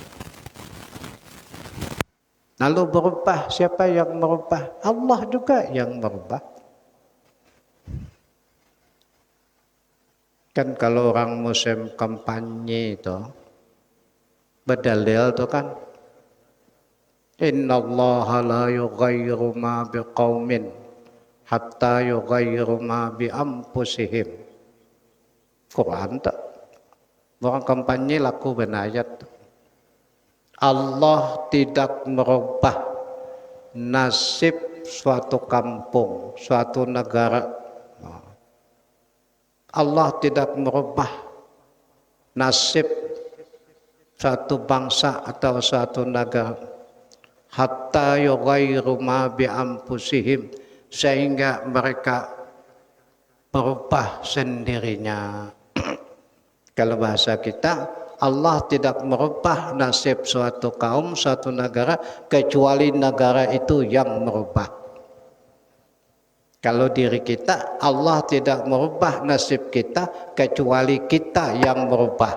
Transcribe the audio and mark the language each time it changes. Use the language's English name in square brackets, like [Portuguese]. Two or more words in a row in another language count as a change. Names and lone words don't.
[Indonesian] Lalu berubah, siapa yang merubah? Allah juga yang merubah. Kan kalau orang musim kampanye itu berdalil itu kan, [Arabic] إن الله لا يغير ما بقوم حتى يغيروا ما بأنفسهم. [Indonesian] Quran tak. Orang kampanye laku benayat. Allah tidak merubah nasib suatu kampung, suatu negara. Allah tidak merubah nasib suatu bangsa atau suatu negara [Arabic] حتى يغيروا ما بأنفسهم, [Indonesian] sehingga mereka berubah sendirinya. Kalau bahasa kita, Allah tidak merubah nasib suatu kaum, suatu negara kecuali negara itu yang merubah. Kalau diri kita, Allah tidak merubah nasib kita kecuali kita yang merubah.